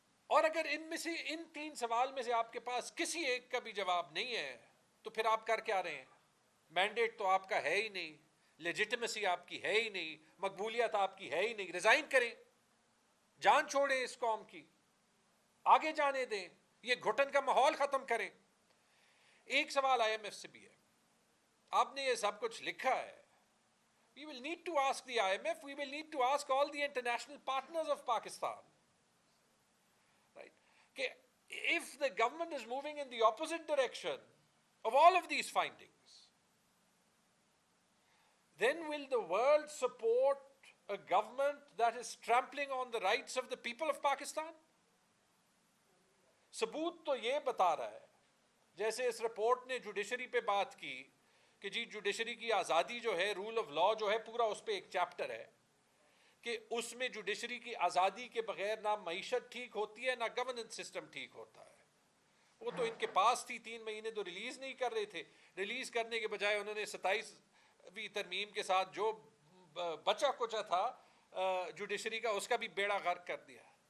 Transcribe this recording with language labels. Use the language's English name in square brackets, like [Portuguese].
[Urdu] اور اگر ان میں سے، ان 3 سوال میں سے آپ کے پاس کسی ایک کا بھی جواب نہیں ہے تو پھر آپ کر کیا رہے ہیں؟ مینڈیٹ تو آپ کا ہے ہی نہیں، لیجٹمیسی آپ کی ہے ہی نہیں، مقبولیت آپ کی ہے ہی نہیں۔ ریزائن کریں، جان چھوڑیں اس قوم کی، آگے جانے دیں، یہ گھٹن کا ماحول ختم کریں۔ ایک سوال آئی ایم ایف سے بھی ہے، آپ نے یہ سب کچھ لکھا ہے، [English] we will need to ask the IMF, we will need to ask all the international partners of Pakistan, right? کہ if the government is moving in the opposite direction of all of these findings, then will the world support a government that is trampling on the rights of the people of Pakistan? [Urdu] ثبوت تو یہ بتا رہا ہے، جیسے اس report نے judiciary پہ بات کی کہ جی جوڈیشری کی آزادی جو ہے، رول آف لا جو ہے، پورا اس پہ ایک چیپٹر ہے کہ اس میں جوڈیشری کی آزادی کے بغیر نہ معیشت ٹھیک ہوتی ہے، نہ گورننس سسٹم ٹھیک ہوتا ہے۔ وہ تو ان کے پاس تھی، 3 مہینے تو ریلیز نہیں کر رہے تھے، ریلیز کرنے کے بجائے انہوں نے 27ویں ترمیم کے ساتھ جو بچا کچا تھا جوڈیشری کا، اس کا بھی بیڑا غرق کر دیا۔